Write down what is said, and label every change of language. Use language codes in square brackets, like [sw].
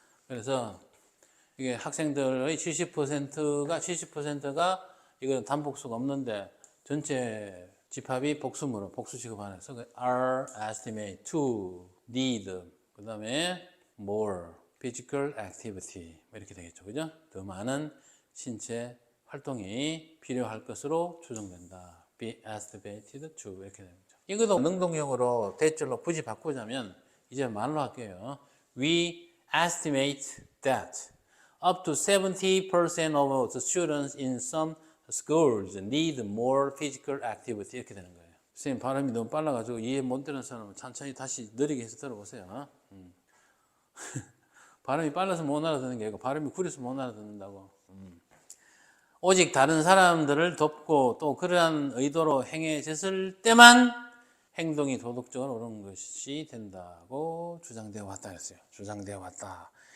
[ko] 그래서 이게 학생들의 70%가 이거는 단복수가 없는데 전체 집합이 복수므로 복수 취급하면서 [en] are estimate to need [ko] 그 다음에 [en] more physical activity [ko] 이렇게 되겠죠. 그죠? 더 많은 신체 활동이 필요할 것으로 추정된다. [en] be estimated to [ko] 이렇게 됩니다. 이것도 능동형으로 대절로 굳이 바꾸자면 이제 말로 할게요. [en] We estimate that up to 70% of the students in some schools need more physical activity [ko] 이렇게 되는 거예요. 선생님 발음이 너무 빨라가지고 이해 못 되는 사람은 천천히 다시 느리게 해서 들어보세요. 발음이 빨라서 못 알아듣는 게 아니고 발음이 구려서 못 알아듣는다고. 오직 다른 사람들을 돕고 또 그러한 의도로 행해졌을 때만 행동이 도덕적으로 옳은 것이 된다고 주장되어 왔다 했어요. 주장되어 왔다.